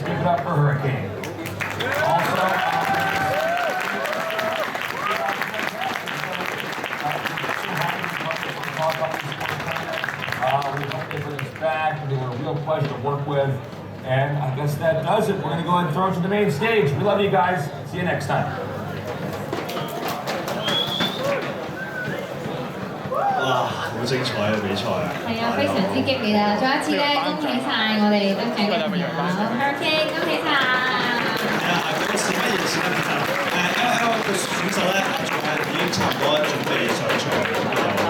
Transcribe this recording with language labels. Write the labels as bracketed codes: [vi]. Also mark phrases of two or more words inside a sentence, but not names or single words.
[en] Give it up for Hurricane. Also, we hope they bring us back. They were a real pleasure to work with. And I guess that does it. We're going to go ahead and throw it to the main stage. We love you guys. See you next time. [yue] 哇，好精彩嘅比賽啊！係啊，非常之激烈啊！再一次咧，恭喜晒我哋得獎嘅朋友 ，Hurricane，恭喜晒！係啊，咁事不宜遲啦，其實LL 嘅選手咧，仲係已經差唔多準備上場。